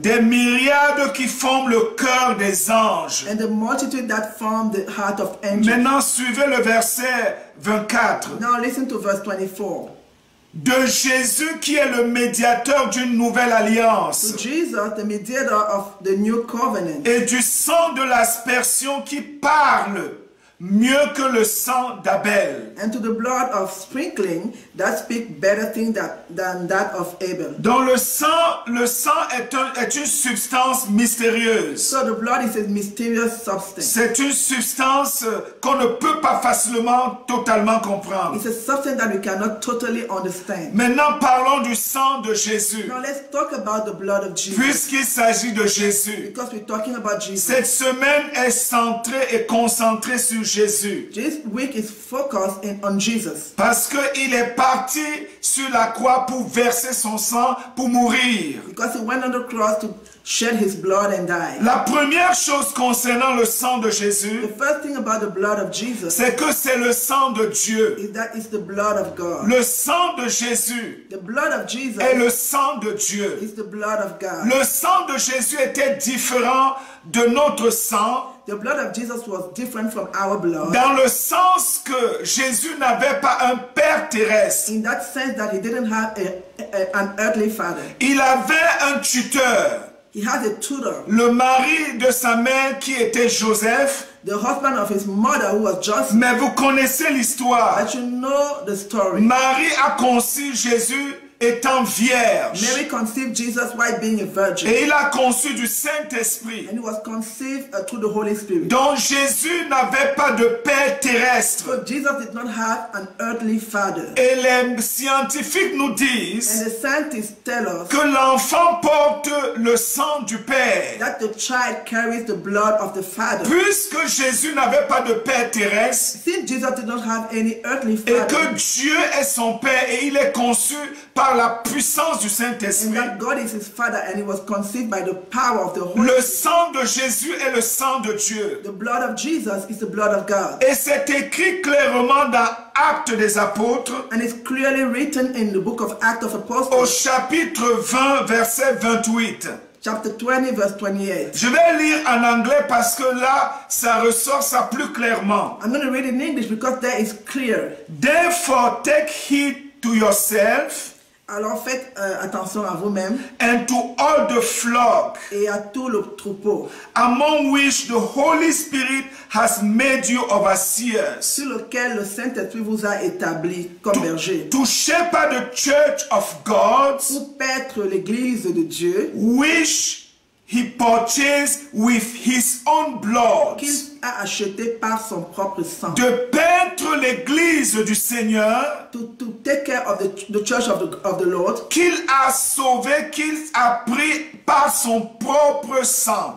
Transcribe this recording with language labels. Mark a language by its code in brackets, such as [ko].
[fr] des myriades qui forment le cœur des anges. [en] and the multitude that form the heart of angels. [fr] Maintenant, suivez le verset 24. [en] Now listen to verse 24. [fr] De Jésus qui est le médiateur d'une nouvelle alliance [en] To Jesus, the mediator of the new covenant, [fr] et du sang de l'aspersion qui parle mieux que le sang d'Abel. [en] and to the blood of sprinkling that speak better things than that of Abel. [fr] Dans le sang est une substance mystérieuse. [en] So the blood is a mysterious substance. [fr] C'est une substance qu'on ne peut pas facilement totalement comprendre. [en] It's a substance that we cannot totally understand. [fr] Maintenant, parlons du sang de Jésus. [en] Now let's talk about the blood of Jesus. [fr] Puisqu'il s'agit de Jésus, [en] Because we're talking about Jesus. [fr] cette semaine est centrée et concentrée sur Jésus. [en] This week is focused on Jesus. [fr] Parce qu'il est parti sur la croix pour verser son sang, pour mourir. [en] Because he went on the cross to shed his blood and die. [fr] La première chose concernant le sang de Jésus, [en] The first thing about the blood of Jesus [fr] c'est que c'est le sang de Dieu. [en] is that it's the blood of God. [fr] Le sang de Jésus [en] The blood of Jesus [fr] est le sang de Dieu. [en] is the blood of God. [fr] Le sang de Jésus était différent de notre sang, [en] The blood of Jesus was different from our blood [fr] dans le sens que Jésus n'avait pas un père terrestre. [en] in that sense that he didn't have an earthly father. [fr] Il avait un tuteur, [en] He had a tutor, [fr] le mari de sa mère qui était Joseph. [en] the husband of his mother who was Joseph. [fr] Mais vous connaissez l'histoire. [en] But you know the story. [fr] Marie a conçu Jésus étant vierge. [en] Mary conceived Jesus while being a virgin. [fr] Et il a conçu du Saint-Esprit. [en] And he was conceived through the Holy Spirit. [fr] Donc Jésus n'avait pas de père terrestre. [en] So Jesus did not have an earthly father. [fr] Et les scientifiques nous [en] And [fr] disent [en] the scientists tell us [fr] que l'enfant porte le sang du père. [en] that the child carries the blood of the father. [fr] Puisque Jésus n'avait pas de père terrestre [en] Since Jesus did not have any earthly [fr] et [en] father, [fr] que Dieu est son père et il est conçu par la puissance du [en] and [fr] Saint-Esprit, [en] that God is his father, and he was conceived by the power of the Holy [fr] le [en] Spirit. [fr] sang de Jésus est le sang de Dieu. [en] The blood of Jesus is the blood of God. [fr] Et c'est écrit clairement dans Actes des Apôtres, [en] And it's clearly written in the book of Acts of [fr] au [en] Apostles, [fr] chapitre 20, verset 28. [en] chapter 20, verse 28. [fr] Je vais lire en anglais parce que là, ça ressort ça plus clairement. [en] I'm going to read in English because that is clear. Therefore, take heed to yourself [fr] Alors faites attention à vous-même [en] and to all the flock [fr] et à tout le troupeau [en] among which the Holy Spirit has made you overseers, [fr] sur lequel le Saint-Esprit vous a établi comme berger, [en] to shepherd the church of God, [fr] pour paître l'église de Dieu [en] which he purchased with his own blood. [fr] qu'il a acheté par son propre sang. De paître l'église du Seigneur, [en] To take care of the church of the Lord, [fr] qu'il a sauvé, qu'il a pris par son propre sang.